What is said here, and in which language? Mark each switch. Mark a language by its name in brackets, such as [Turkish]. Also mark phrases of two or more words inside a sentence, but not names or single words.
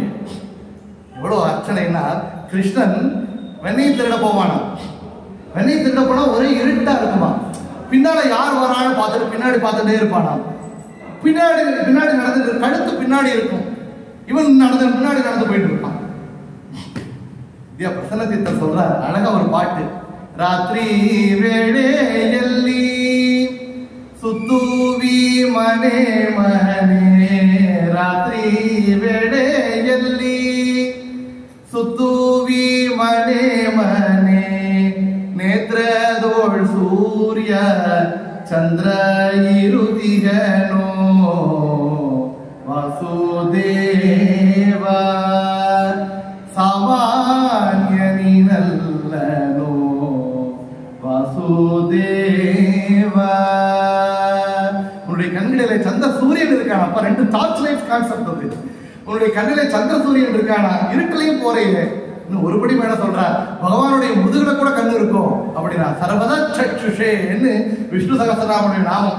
[Tamil] எவ்வளவு அர்ச்சனைன்னா, கிருஷ்ணன் வெண்ணெய் திருட போவானா, வெண்ணெய் திருட போனா ஒரே இருட்டா இருக்குமா, பின்னால யார் வரான்னு பார்த்துட்டு பின்னாடி பார்த்துட்டே இருப்பானா, பின்னாடி நடந்து கழுத்து பின்னாடி இருக்கும், இவன் பின்னாடி நடந்து போயிட்டு இருப்பான். பிரசன்ன தீர்த்தர் சொல்றார் அழகா ஒரு பாட்டு, [Kannada] ರಾತ್ರಿ ವೇಳೆಯಲ್ಲಿ ಸುತ್ತುವಿ ಮನೆ ಮನೆ, ರಾತ್ರಿ ವೇಳೆಯಲ್ಲಿ ಸುತ್ತುವಿ ಮನೆ ಮನೆ, ನೇತ್ರದೋಳ್ ಸೂರ್ಯ ಚಂದ್ರ ಇರುತಿಗನೋ ವಾಸುದೇವ, ಸಾಮಾನ್ಯ ನೀನಲ್ಲನೋ ವಾಸುದೇವ. [Tamil] உன்னுடைய கண்களிலே சந்திர சூரியன் இருக்கானா, அப்ப 2 [English] torch light concept [Tamil] அது. உன்னுடைய கண்ணிலே சந்திர சூரியன் இருக்கானா, இருட்டிலையும் போறீங்க. இன்னும் ஒருபடி மேல சொல்றார், பகவானுடைய முதுகுல கூட கண்ணு இருக்கும் அப்படின்னா. சர்வதா சக்ஷுஷேன்னு விஷ்ணு சகஸ்ரநாமனுடைய நாமம்.